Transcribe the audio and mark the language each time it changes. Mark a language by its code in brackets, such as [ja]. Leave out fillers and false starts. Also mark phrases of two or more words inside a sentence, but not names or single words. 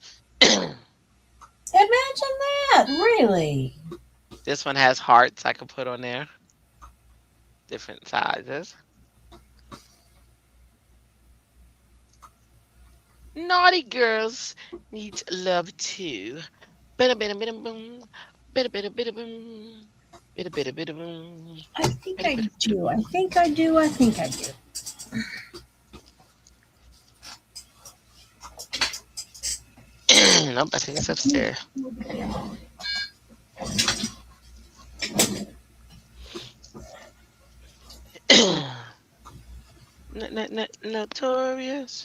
[en] Imagine that, really. This one has hearts I could put on there, different sizes. Naughty girls need love too. Bada bada bada boom. Bada bada bada boom. Bada bada bada boom. I think I do. I think I do. I think I do. Nope, I think it's upstairs. Notorious.